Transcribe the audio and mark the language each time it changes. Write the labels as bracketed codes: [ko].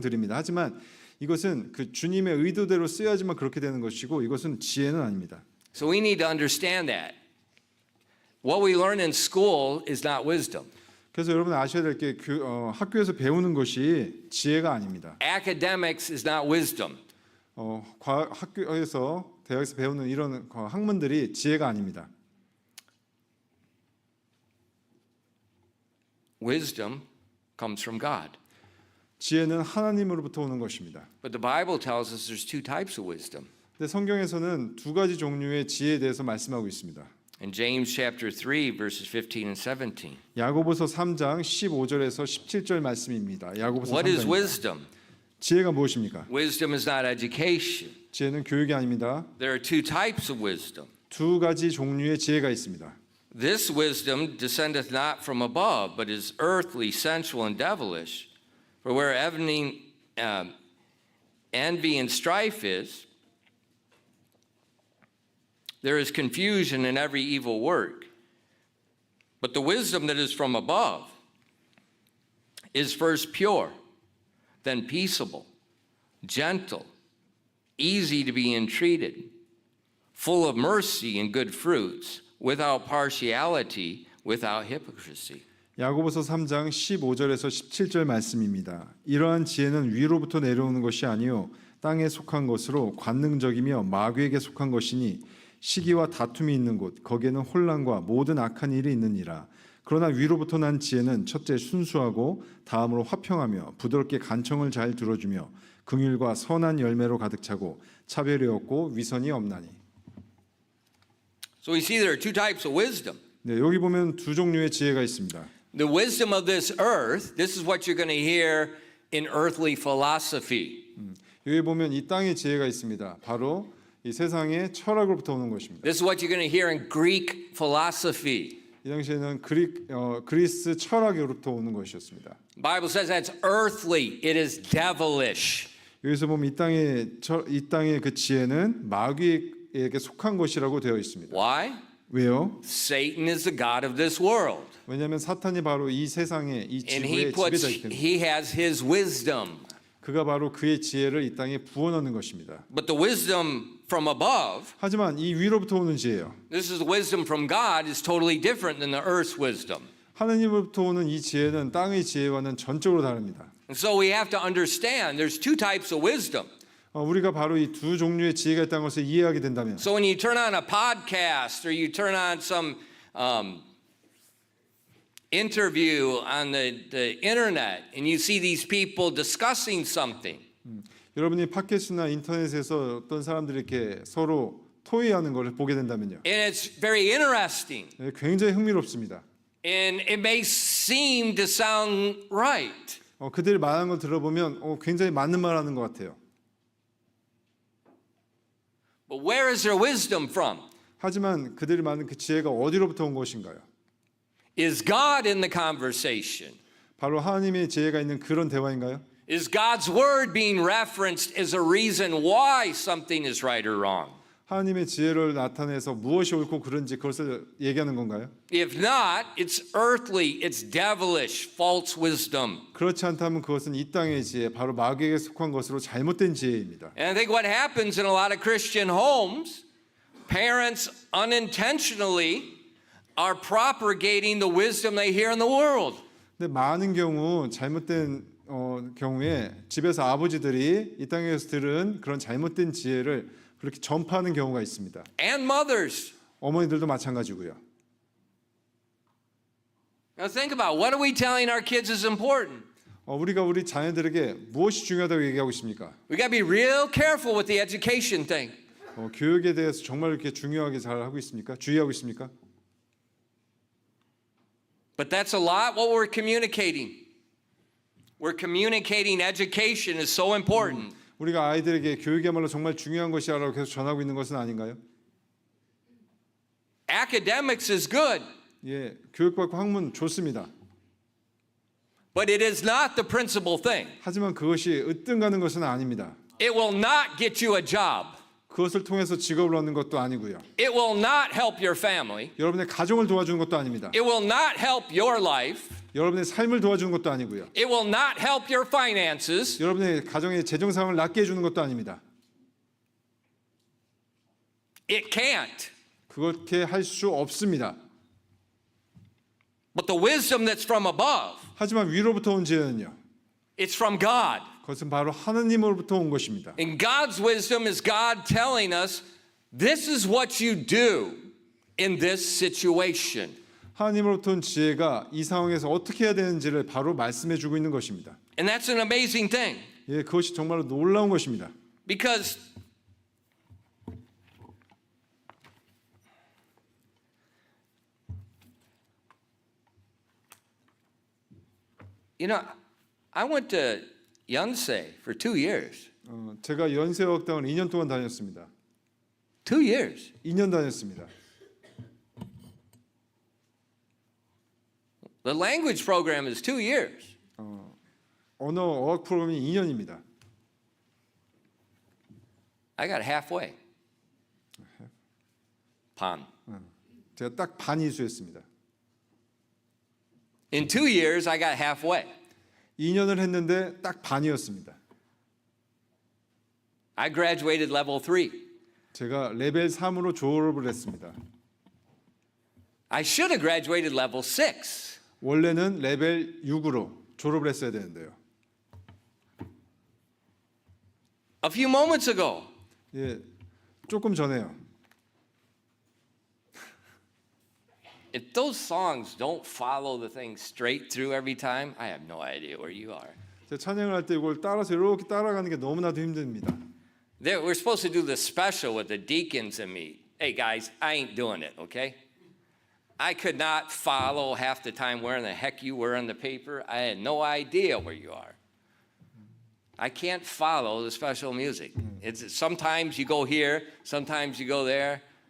[ko] 하지만 이것은 그 주님의 의도대로 쓰여야지만 그렇게 되는 것이고 이것은 지혜는 아닙니다. [en] So we need to understand that. What we learn in school is not wisdom. [ko] 그래서 여러분 아셔야 될 게 학교에서 배우는 것이 지혜가 아닙니다. [en] Academics is not wisdom. [ko] 학교에서 대학에서 배우는 이런 학문들이 지혜가 아닙니다. [en] Wisdom comes from God. [ko] 지혜는 하나님으로부터 오는 것입니다. [en] But the Bible tells us there's two types of wisdom. [ko] 근데 성경에서는 두 가지 종류의 지혜에 대해서 말씀하고 있습니다. [en] In James chapter 3 verses 15 and 17. [ko] 야고보서 3장 15절에서 17절 말씀입니다. 야고보서 [en] What is [ko] 3장. [en] wisdom? [ko] 지혜가 무엇입니까? [en] Wisdom is not education. [ko] 지혜는 교육이 아닙니다. [en] There are two types of wisdom. [ko] 두 가지 종류의 지혜가 있습니다. [en] This wisdom descendeth not from above, but is earthly, sensual, and devilish. For where envy and strife is, there is confusion in every evil work. But the wisdom that is from above is first pure, then peaceable, gentle, easy to be entreated, full of mercy and good fruits, without partiality, without hypocrisy. [ko] 야고보서 3장 15절에서 17절 말씀입니다. 이러한 지혜는 위로부터 내려오는 것이 아니요 땅에 속한 것으로 관능적이며 마귀에게 속한 것이니 시기와 다툼이 있는 곳 거기에는 혼란과 모든 악한 일이 있느니라. 그러나 위로부터 난 지혜는 첫째 순수하고 다음으로 화평하며 부드럽게 간청을 잘 들어주며 긍휼과 선한 열매로 가득 차고 차별이 없고 위선이 없나니. [en] So we see there are two types of wisdom. [ko] 네, 여기 보면 두 종류의 지혜가 있습니다. [en] The wisdom of this earth, this is what you're going to hear in earthly philosophy. [ko] 여기 보면 이 땅의 지혜가 있습니다. 바로 이 세상의 철학으로부터 오는 것입니다. [en] This is what you're going to hear in Greek philosophy. [ko] 이 당시에는 그리스 철학으로부터 오는 것이었습니다. [en] The Bible says that's earthly. It is devilish. [ko] 여기서 보면 이 땅의 그 지혜는 마귀에게 속한 것이라고 되어 있습니다. [en] Why? [ko] 왜요? [en] Satan is the god of this world. [ko] 왜냐하면 사탄이 바로 이 세상의 이 [en] And [ko] 지구의 지배자이기 때문에 [en] he has his wisdom. [ko] 그가 바로 그의 지혜를 이 땅에 부어넣는 것입니다. [en] But the wisdom from above, [ko] 하지만 이 위로부터 오는 지혜요. [en] this is the wisdom from God, is totally different than the earth's wisdom. [ko] 하나님으로부터 오는 이 지혜는 땅의 지혜와는 전적으로 다릅니다. [en] And so we have to understand there's two types of wisdom. [ko] 우리가 바로 이 두 종류의 지혜가 있다는 것을 이해하게 된다면 [en] So when you turn on a podcast or you turn on some interview on the internet and you see these people discussing something, [ko] 여러분이 팟캐스트나 인터넷에서 어떤 사람들이 이렇게 서로 토의하는 것을 보게 된다면요. [en] and it's very interesting, [ko] 네, 굉장히 흥미롭습니다. [en] and it may seem to sound right, [ko] 그들이 말하는 걸 들어보면 굉장히 맞는 말 하는 것 같아요. [en] but where is their wisdom from? [ko] 하지만 그들이 말하는 그 지혜가 어디로부터 온 것인가요? [en] Is God in the conversation? [ko] 바로 하나님의 지혜가 있는 그런 대화인가요? [en] Is God's word being referenced as a reason why something is right or wrong? [ko] 하나님의 지혜를 나타내서 무엇이 옳고 그른지 그것을 얘기하는 건가요? [en] If not, it's earthly, it's devilish, false wisdom. [ko] 그렇지 않다면 그것은 이 땅의 지혜, 바로 마귀에게 속한 것으로 잘못된 지혜입니다. [en] And I think what happens in a lot of Christian homes, parents unintentionally are propagating the wisdom they hear in the world. [ko] 근데 많은 경우 잘못된 경우에 집에서 아버지들이 이 땅에서 들은 그런 잘못된 지혜를 그렇게 전파하는 경우가 있습니다. [en] And mothers. [ko] 어머니들도 마찬가지고요. [en] Now think about what are we telling our kids is important? [ko] 우리가 우리 자녀들에게 무엇이 중요하다고 얘기하고 있습니까? [en] We got to be real careful with the education thing. [ko] 교육에 대해서 정말 이렇게 중요하게 잘 하고 있습니까? 주의하고 있습니까? [en] But that's a lot what we're communicating. We're communicating education is so important. [ko] 우리가 아이들에게 교육이야말로 정말 중요한 것이라고 계속 전하고 있는 것은 아닌가요? [en] Academics is good, [ko] 예, 교육받고 학문 좋습니다. [en] but it is not the principal thing. [ko] 하지만 그것이 으뜸가는 것은 아닙니다. [en] It will not get you a job. [ko] 그것을 통해서 직업을 얻는 것도 아니고요. [en] It will not help your family. [ko] 여러분의 가정을 도와주는 것도 아닙니다. [en] It will not help your life. [ko] 여러분의 삶을 도와주는 것도 아니고요. [en] It will not help your finances. [ko] 여러분의 가정의 재정 상황을 낫게 해주는 것도 아닙니다. [en] It can't. [ko] 그렇게 할 수 없습니다. [en] But the wisdom that's from above, [ko] 하지만 위로부터 온 지혜는요. [en] it's from God. [ko] 그것은 바로 하나님으로부터 온 것입니다. [en] And God's wisdom is God telling us, this is what you do in this situation. [ko] 하나님으로부터 온 지혜가 이 상황에서 어떻게 해야 되는지를 바로 말씀해 주고 있는 것입니다. [en] And that's an amazing thing. [ko] 예, 그것이 정말로 놀라운 것입니다. [en] Because you know, I went to Yonsei for 2 years. [ko] 제가 연세어학당을 2년 동안 다녔습니다. [en] 2 years. [ko] 2년 다녔습니다. [en] The language program is 2 years. [ko] 언어 어학 프로그램이 2년입니다. [en] I got halfway. [ko] 반. 제가 딱 반 이수했습니다. [en] In 2 years, I got halfway. [ko] 2년을 했는데 딱 반이었습니다. [en] I graduated level 3. [ko] 제가 레벨 3으로 졸업을 했습니다. [en] I should have graduated level 6. [ko] 원래는 레벨 6으로 졸업을 했어야 되는데요. [en] A few moments ago, [ko] 예, 조금 전에요. [en] if those songs don't follow the thing straight through every time, I have no idea where you are. [ko] 제가 찬양을 할 때 이걸 따라서 이렇게 따라가는 게 너무나도 힘듭니다. [en] We're supposed to do this special with the deacons and me. Hey guys, I ain't doing it, okay? I could not follow half the time where in the heck you were on the paper. I had no idea where you are. I can't follow the special music. It's sometimes you go here, sometimes you go there.